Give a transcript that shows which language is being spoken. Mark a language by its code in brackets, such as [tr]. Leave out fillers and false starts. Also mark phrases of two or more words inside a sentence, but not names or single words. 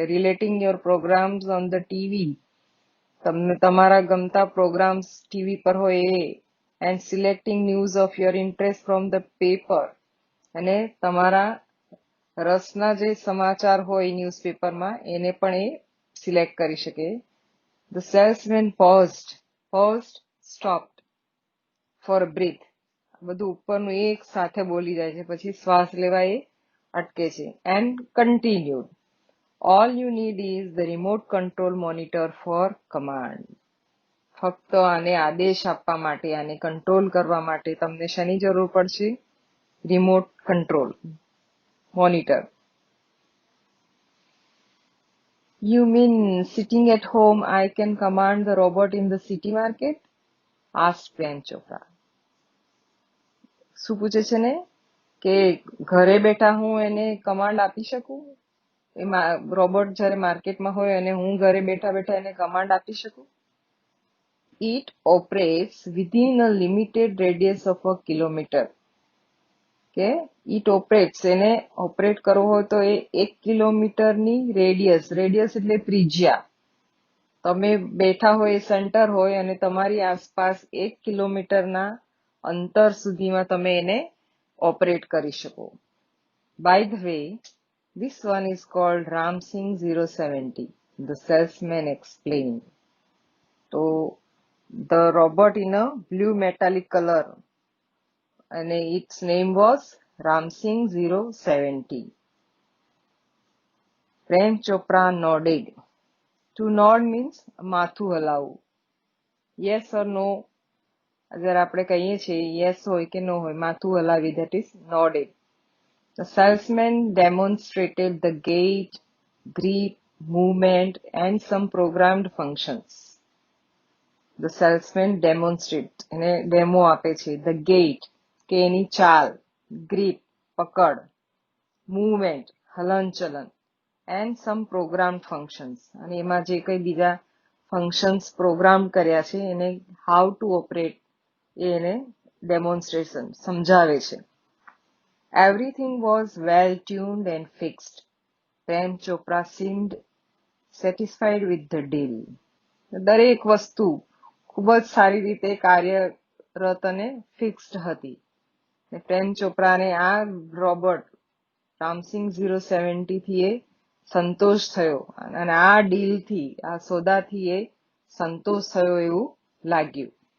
[en] Relating your programs on the TV, [gu] તમને તમારા ગમતા પ્રોગ્રામ્સ ટીવી પર હોય એ. [en] And selecting news of your interest from the paper, [gu] અને તમારા રસના જે સમાચાર હોય ન્યૂઝપેપરમાં એને પણ એ સિલેક્ટ કરી શકે. [en] The salesman paused, stopped for breath. [gu] બધું ઉપરનું એક સાથે બોલી જાય છે, પછી શ્વાસ લેવા એ અટકે છે. [en] And continued, All you need is the remote control monitor for command. [gu] ફક્ત આને આદેશ આપવા માટે, આને કંટ્રોલ કરવા માટે તમને શેની જરૂર પડશે? [en] Remote control monitor. You mean sitting at home I can command the robot in the city market? Asked પ્રેમ ચોપરા. [gu] શું પૂછે છે ને કે ઘરે બેઠા હું એને કમાન્ડ આપી શકું? એ રોબોટ જ્યારે માર્કેટમાં હોય અને હું ઘરે બેઠા બેઠા એને કમાન્ડ આપી શકું? [en] It operates within a limited radius of a kilometer. [gu] કે [en] It operates, [gu] એને ઓપરેટ કરવો હોય તો એ 1 કિલોમીટરની રેડિયસ એટલે ત્રિજ્યા. તમે બેઠા હોય, સેન્ટર હોય અને તમારી આસપાસ 1 કિલોમીટરના અંતર સુધીમાં તમે એને ઓપરેટ કરી શકો. [en] By the way, this one is called Ramsing 070, the salesman explained. તો the robot in a blue metallic color, and its name was Ramsing 070. Prem Chopra nodded. To nod means [gu] માથું હલાવવું. [en] Yes or no, [gu] અગર આપણે કહીએ છીએ yes હોય કે no હોય, માથું હલાવી, [en] that is nodded. The salesman demonstrated the gait, grip, movement and some programmed functions. The salesman demonstrates, [gu] એને ડેમો આપે છે. [en] The gait, [gu] કે એની ચાલ, grip, પકડ, [en] movement, હલનચલન, and some programmed functions, [gu] અને એમાં જે કઈ બીજા [en] functions program [gu] કર્યા છે એને [en] how to operate [gu] એને demonstration સમજાવે છે. [en] Everything was well tuned and fixed. Prem Chopra seemed satisfied with the deal. [gu] દરેક વસ્તુ ખૂબ જ સારી રીતે કાર્યરત અને ફિક્સ્ડ હતી. પ્રેમ ચોપરાને આ રોબોટ રામસિંગ 070 થી એ સંતોષ થયો અને આ ડીલથી, આ સોદાથી એ સંતોષ થયો એવું લાગ્યું.